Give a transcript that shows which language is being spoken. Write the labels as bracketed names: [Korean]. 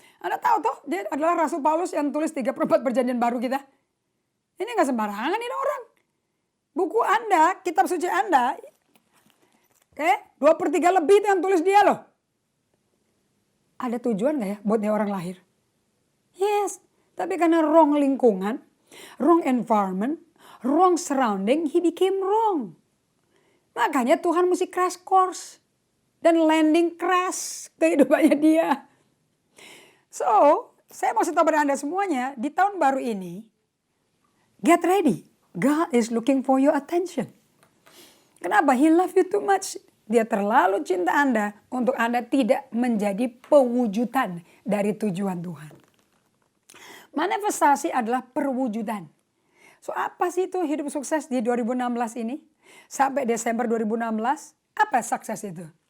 [Indonesian] Anda tahu toh dia adalah Rasul Paulus yang tulis 34 perjanjian baru kita. Ini gak sembarangan ini orang. Buku Anda, kitab suci Anda, 2/3 lebih itu yang tulis dia loh. Ada tujuan gak ya buat dia orang lahir? [English] Yes, [Indonesian] tapi karena [English] wrong [Indonesian] lingkungan, [English] wrong environment, wrong surrounding, he became wrong. [Indonesian] Makanya Tuhan mesti [English] crash course [Indonesian] dan [English] landing crash [Indonesian] kehidupannya dia. So, saya mau tahu pada Anda semuanya, di tahun baru ini, [English] get ready. God is looking for your attention. [Indonesian] Kenapa? [English] He love you too much. [Indonesian] Dia terlalu cinta Anda untuk Anda tidak menjadi pewujudan dari tujuan Tuhan. Manifestasi adalah perwujudan. So apa sih itu hidup sukses di 2016 ini? Sampai Desember 2016, apa sukses itu?